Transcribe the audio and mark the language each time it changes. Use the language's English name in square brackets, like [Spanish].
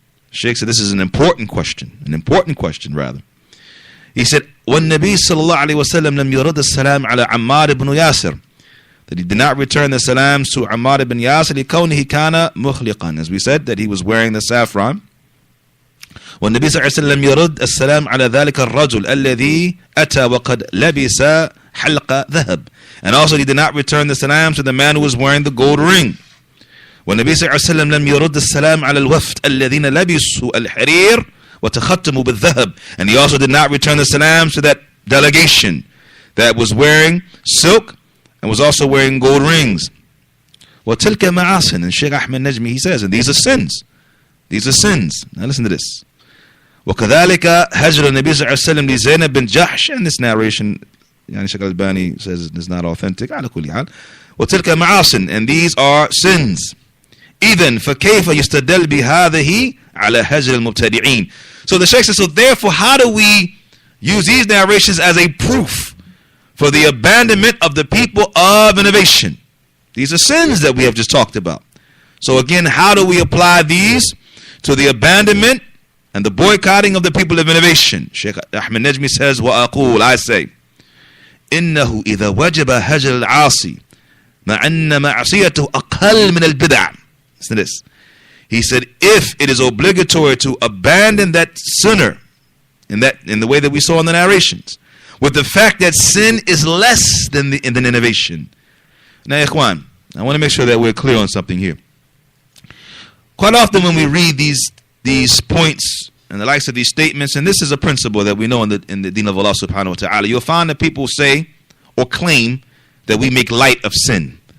[English] Shaykh said this is an important question rather. He said, [Arabic] وَالنَّبِي صلى الله عليه وسلم لم يرد السلام على عمار بن ياسر, [English] that he did not return the salams to Ammar ibn Yasir [Arabic] لكونه كان مخلقا, [English] as we said, that he was wearing the saffron. [Arabic] والنبي صلى الله عليه وسلم يرد السلام على ذلك الرجل الذي أتى وقد لبس حلق ذهب. [English] And also he did not return the salam to the man who was wearing the gold ring. [Arabic] والنبي صلى الله عليه وسلم لم يرد السلام على الوفد الذين لبسوا الحرير وتختموا بالذهب. [English] And he also did not return the salams to that delegation that was wearing silk and was also wearing gold rings. [Arabic] وتلك معاصٍ. [English] And Shaykh Ahmed Najmi, he says, and these are sins. These are sins. Now listen to this. [Arabic] وكذلك هجر النبي صلى الله عليه وسلم لزينب بن جحش. [English] And this narration, يعني Shaykh Al-Albani says is not authentic. [Arabic] على كل حال. وتلك معاصٍ. [English] And these are sins. [Arabic] إذن فكيف يستدل بهذه على هجر المبتدعين. [English] So the Shaykh says, so therefore how do we use these narrations as a proof for the abandonment of the people of innovation? These are sins that we have just talked about. So again, how do we apply these to the abandonment and the boycotting of the people of innovation? Shaykh Ahmed Najmi says, [Arabic] وأقول, [English] I say, [Arabic] إنه إذا وجب هجر العاصي مع أن معصيته أقل من البدع. [English] Listen to this. He said, if it is obligatory to abandon that sinner in the way that we saw in the narrations, with the fact that sin is less than innovation. Now, Ikhwan, I want to make sure that we're clear on something here. Quite often when we read these points and the likes of these statements, and this is a principle that we know in the deen of Allah subhanahu wa ta'ala, you'll find that people say or claim that we make light of sin.